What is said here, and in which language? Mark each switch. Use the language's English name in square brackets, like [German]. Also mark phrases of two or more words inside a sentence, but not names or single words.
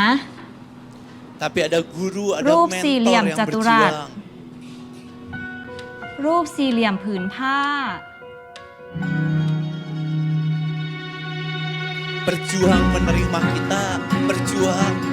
[Indonesian] Tapi ada guru, ada [Thai] รูป [Indonesian] mentor [Thai] สี่เหลี่ยม [Indonesian] yang [Thai] จัตุรัส [Indonesian] berjuang. [Thai] รูปสี่เหลี่ยมผืนผ้า [Indonesian] Berjuang menerima kita, berjuang.